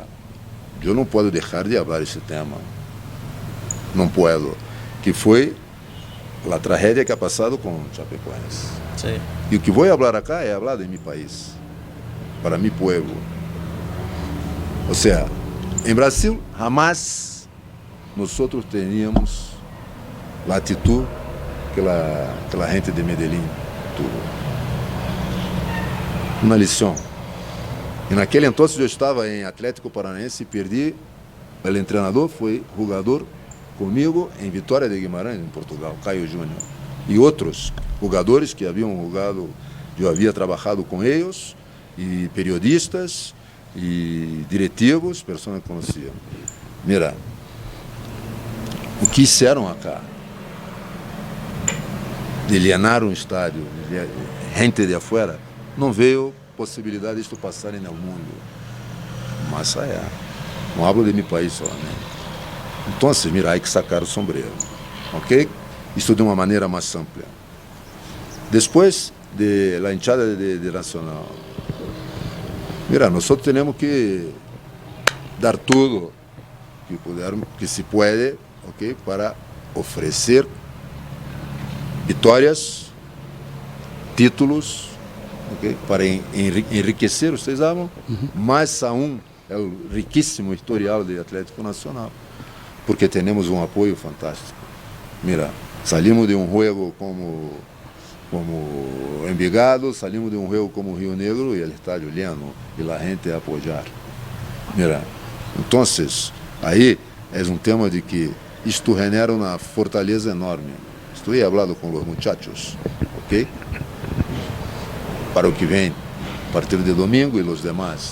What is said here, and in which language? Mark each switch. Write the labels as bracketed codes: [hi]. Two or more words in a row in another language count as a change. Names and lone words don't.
[pt] Eu não posso deixar de falar esse tema, não posso, que foi a tragédia que ha passado com Chapecoense. Sí. E o que vou falar acá é falar de meu país, para meu povo. Ou seja, em Brasil, jamais nós teríamos a atitude que a gente de Medellín tuvo. Uma lição. E naquele entonces eu estava em Atlético Paranaense e perdi. O treinador foi jogador comigo em Vitória de Guimarães, em Portugal, Caio Júnior. E outros jogadores que haviam jogado, eu havia trabalhado com eles, e periodistas, e diretivos, pessoas que conheciam. Mira, o que fizeram acá? [es] De llenar [pt] um estádio, gente [es] de afuera, [pt] não veio possibilidade disto passar no mundo. Mas não hablo de meu país solamente. Então, mira, há que sacar o sombreiro, ok? Isso de uma maneira mais ampla. Depois [es] de la hinchada [pt] de Nacional, mira, nós temos que dar tudo que se pode, ok, para oferecer vitórias, títulos, okay, para enriquecer, vocês sabem, mais aún é o riquíssimo historial do Atlético Nacional, porque temos um apoio fantástico. Mira, salimos de um jogo como Envigado, salimos de um jogo como Rio Negro e o estádio lleno e a gente a apoiar. Mira, então, aí é um tema de que isto genera uma fortaleza enorme. Estou falando com os muchachos, ok? Para o que vem, a partir de domingo e os demais.